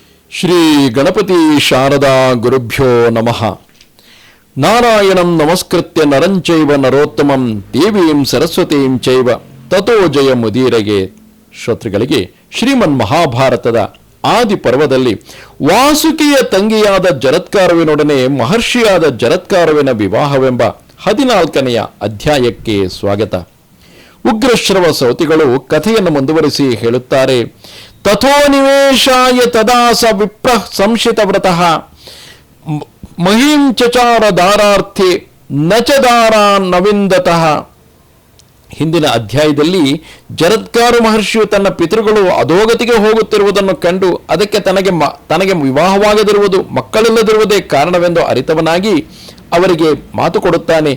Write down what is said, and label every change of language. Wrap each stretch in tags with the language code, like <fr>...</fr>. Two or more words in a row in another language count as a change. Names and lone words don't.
<sa>ಶ್ರೀ ಗಣಪತಿ ಶಾರದಾ ಗುರುಭ್ಯೋ ನಮಃ. ನಾರಾಯಣಂ ನಮಸ್ಕೃತ್ಯ ನರಂಚೈವ ನರೋತ್ತಮಂ ದೇವೀಂ ಸರಸ್ವತೀಂ ಚೈವ ತಥೋ ಜಯ ಮುದೀರಗೆ.</sa> <kn>ಶ್ರೋತೃಗಳಿಗೆ ಶ್ರೀಮನ್ ಮಹಾಭಾರತದ ಆದಿ ಪರ್ವದಲ್ಲಿ ವಾಸುಕಿಯ ತಂಗಿಯಾದ ಜರತ್ಕಾರುವಿನೊಡನೆ ಮಹರ್ಷಿಯಾದ ಜರತ್ಕಾರುವಿನ ವಿವಾಹವೆಂಬ 14ನೆಯ ಅಧ್ಯಾಯಕ್ಕೆ ಸ್ವಾಗತ. ಉಗ್ರಶ್ರವ ಸೌತಿಗಳು ಕಥೆಯನ್ನು ಮುಂದುವರಿಸಿ ಹೇಳುತ್ತಾರೆ.</kn> <sa>ತಥೋ ನಿವೇಶಾಯ ತದಾ ಸ ವಿಪ್ರ ಸಂಶಿತ ವ್ರತಃ ಮಹೀಂ ಚಚಾರ ದಾರಾರ್ಥಿ ನಚದಾರಾ ನವಿಂದತಃ.</sa> <kn>ಹಿಂದಿನ ಅಧ್ಯಾಯದಲ್ಲಿ ಜರತ್ಕಾರು ಮಹರ್ಷಿಯು ತನ್ನ ಪಿತೃಗಳು ಅಧೋಗತಿಗೆ ಹೋಗುತ್ತಿರುವುದನ್ನು ಕಂಡು ಅದಕ್ಕೆ ತನಗೆ ವಿವಾಹವಾಗದಿರುವುದು, ಮಕ್ಕಳಿಲ್ಲದಿರುವುದೇ ಕಾರಣವೆಂದು ಅರಿತವನಾಗಿ ಅವರಿಗೆ ಮಾತು ಕೊಡುತ್ತಾನೆ.</kn>